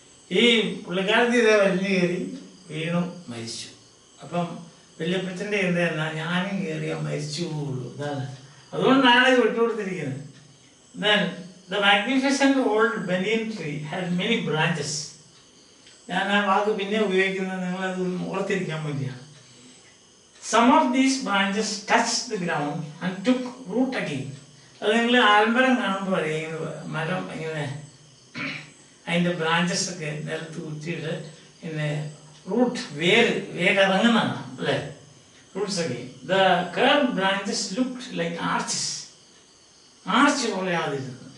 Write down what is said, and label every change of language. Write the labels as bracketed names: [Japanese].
[Malayalam] ഈ പുള്ളിക്കാരത്തി ഇതേ വലിഞ്ഞു കയറി വീണു മരിച്ചു. അപ്പം വല്യപ്പച്ചൻ്റെ എന്താ, ഞാനും കയറിയാൽ മരിച്ചു പോകുള്ളൂ. ഇതാണ്, അതുകൊണ്ടാണ് ഇത് വിട്ടുകൊടുത്തിരിക്കുന്നത്. [English] Then the magnificent old banyan tree had many branches. [Malayalam] ഞാൻ ആ വാക്ക് പിന്നെ ഉപയോഗിക്കുന്നത് നിങ്ങളത് ഓർത്തിരിക്കാൻ വേണ്ടിയാണ്. [English] Some of these branches touched the ground and took root again. [Malayalam] അത് നിങ്ങൾ ആൽമരം കാണുമ്പോൾ അറിയാം, മരം ഇങ്ങനെ അതിൻ്റെ ബ്രാഞ്ചസ് ഒക്കെ നിലത്ത് കുത്തിയിട്ട് പിന്നെ റൂട്ട് വേരിറങ്ങുന്നതാണ് അല്ലേ, റൂട്ട്സ് ഒക്കെ. [English] the curve branches looked like arches, [Malayalam] arch പോലെ ആതിരുന്നു.